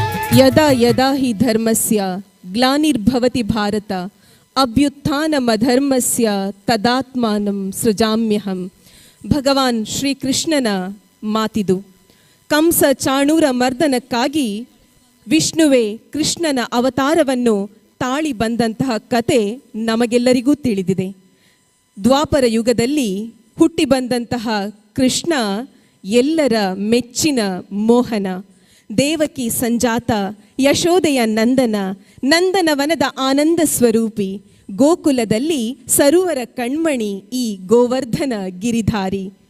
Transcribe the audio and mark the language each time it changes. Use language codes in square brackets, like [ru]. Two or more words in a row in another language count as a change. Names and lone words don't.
[sa] ಯದಾ ಯದಾ ಹಿ ಧರ್ಮಸ್ಯ ಗ್ಲಾನಿರ್ಭವತಿ ಭಾರತ ಅಭ್ಯುತ್ಥಾನಮಧರ್ಮಸ್ಯ ತದಾತ್ಮಾನಂ ಸೃಜಾಮ್ಯಹಂ. [kn] ಭಗವಾನ್ ಶ್ರೀಕೃಷ್ಣನ ಮಾತಿದು. ಕಂಸ ಚಾಣೂರ ಮರ್ದನಕ್ಕಾಗಿ ವಿಷ್ಣುವೇ ಕೃಷ್ಣನ ಅವತಾರವನ್ನು ತಾಳಿ ಬಂದಂತಹ ಕತೆ ನಮಗೆಲ್ಲರಿಗೂ ತಿಳಿದಿದೆ. ದ್ವಾಪರ ಯುಗದಲ್ಲಿ ಹುಟ್ಟಿ ಬಂದಂತಹ ಕೃಷ್ಣ ಎಲ್ಲರ ಮೆಚ್ಚಿನ ಮೋಹನ, ದೇವಕಿ ಸಂಜಾತ, ಯಶೋದೆಯ ನಂದನ, ನಂದನವನದ ಆನಂದ ಸ್ವರೂಪಿ, ಗೋಕುಲದಲ್ಲಿ ಸರೋವರ ಕಣ್ಮಣಿ ಈ ಗೋವರ್ಧನ ಗಿರಿಧಾರಿ.